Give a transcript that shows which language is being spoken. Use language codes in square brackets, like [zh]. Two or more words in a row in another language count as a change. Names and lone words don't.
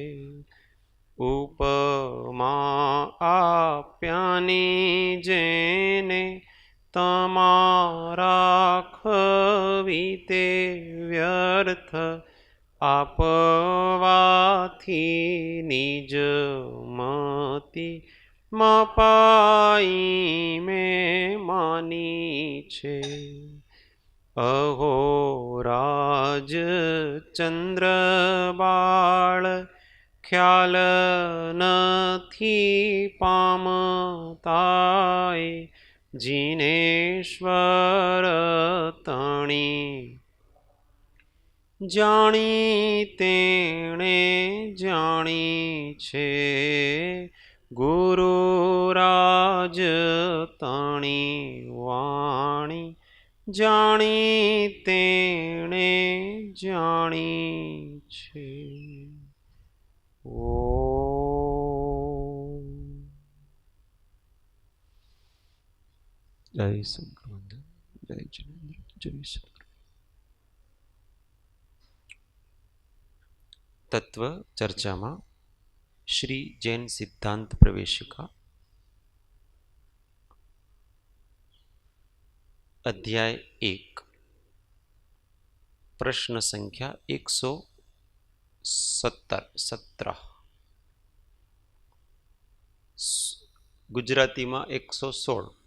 [gu] ઉપમા આપ્યાની જેને તમારા ખવીતે વ્યર્થ, આપવાથી નિજ મતિ મપાઈ મેં માની છે। અહો રાજ ચંદ્ર બાળ ખ્યાલ નથી પામતાય, જિનેશ્વર તણી જાણી તેણે જાણી છે। ગુરુરાજ તાણી વાણી જાણી તેણે જાણી છે। [hi] ओ जय सद्गुरु, जय जिनेन्द्र, जय सद्गुरु। तत्व चर्चा में श्री जैन सिद्धांत प्रवेशिका अध्याय 1 प्रश्न संख्या 117 गुजराती में 116।